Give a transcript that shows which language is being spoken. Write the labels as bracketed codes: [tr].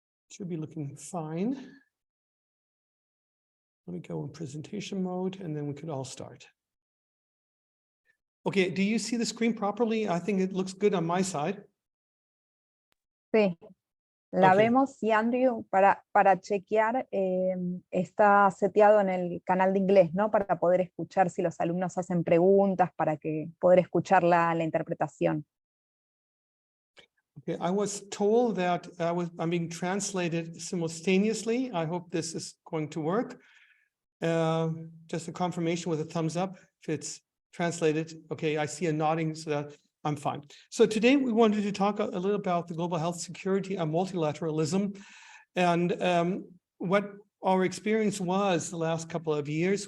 [en] Should be looking fine. Let me go in presentation mode, and then we could all start. Okay, do you see the screen properly? I think it looks good on my side. [es] Sí, la [en] Okay. [es] vemos, y Andrew, para chequear, está seteado en el canal de inglés, ¿no? Para poder escuchar si los alumnos hacen preguntas, para que poder escuchar la interpretación. [en] Okay, I was told that I'm being translated simultaneously. I hope this is going to work. Just a confirmation with a thumbs up if it's translated. Okay, I see a nodding, so that I'm fine. So today we wanted to talk a little about the global health security and multilateralism, and what our experience was the last couple of years.